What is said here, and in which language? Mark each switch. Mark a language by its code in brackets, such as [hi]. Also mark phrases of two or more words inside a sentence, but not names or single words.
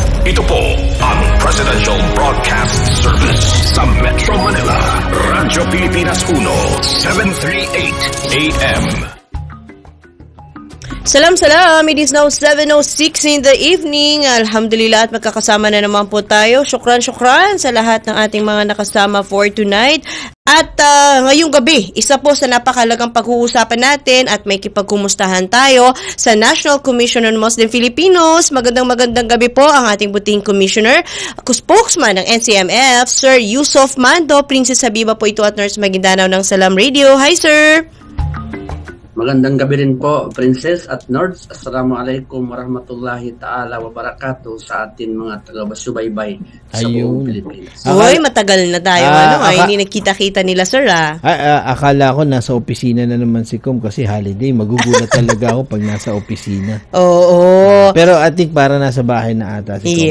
[tl] Ito po ang Presidential Broadcast Service sa Metro Manila, Radyo Pilipinas 1, 738 AM. [en] Salam, it is now 7:06 in the evening. [tl] Alhamdulillah at magkakasama na naman po tayo. Syukran sa lahat ng ating mga nakasama [en] for tonight. [tl] At ngayong gabi, isa po sa napakalagang pag-uusapan natin at may kipagkumustahan tayo sa National Commission on Muslim Filipinos. Magandang gabi po ang ating buting commissioner, spokesman ng NCMF, Sir Yusuf Mando. Princess Habiba po ito at Nurse Maguindanao ng Salam Radio. Hi, sir! Magandang gabi rin po, Princess at Nerds. [ar] السلام عليكم ورحمة الله تعالى وبركاته [tl] sa ating mga taga-basubaybay sa buong Pilipinas. Uy, matagal na tayo. Hindi nakita-kita nila, sir. Akala ko nasa opisina na naman si Com kasi holiday. Magugulat talaga ako pag nasa opisina. Oo. Pero [en] I think [tl] para nasa bahay na ata si Com.